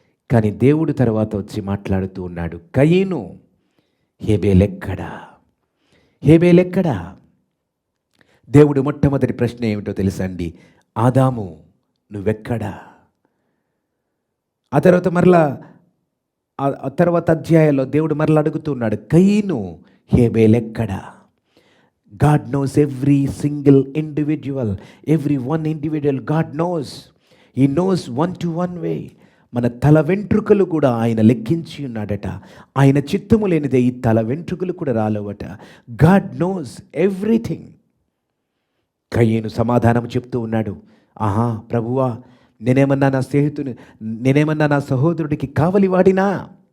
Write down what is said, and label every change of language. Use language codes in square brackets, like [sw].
[te] కానీ దేవుడు తర్వాత వచ్చి మాట్లాడుతూ ఉన్నాడు, కయీను, హేబేలెక్కడా? హేబేలెక్కడా? దేవుడు మొట్టమొదటి ప్రశ్న ఏమిటో తెలుసా అండి? ఆదాము, నువ్వెక్కడా? ఆ తర్వాత మరలా ఆ తర్వాత అధ్యాయంలో దేవుడు మరలా అడుగుతున్నాడు, కయీను, హేబేలెక్కడా? [en] God knows every single individual, every one individual God knows. He knows one-to-one way. [te] మన తల వెంట్రుకలు కూడా ఆయన లెక్కించి ఉన్నాడట. ఆయన చిత్తము లేనిదే ఈ తల వెంట్రుకలు కూడా రాలేవట. [en] God knows everything. [te] కయ్యేను సమాధానం చెప్తూ ఉన్నాడు, ఆహా ప్రభువా, నేనేమన్నా నా సహోదరుడికి కావలి వాడినా?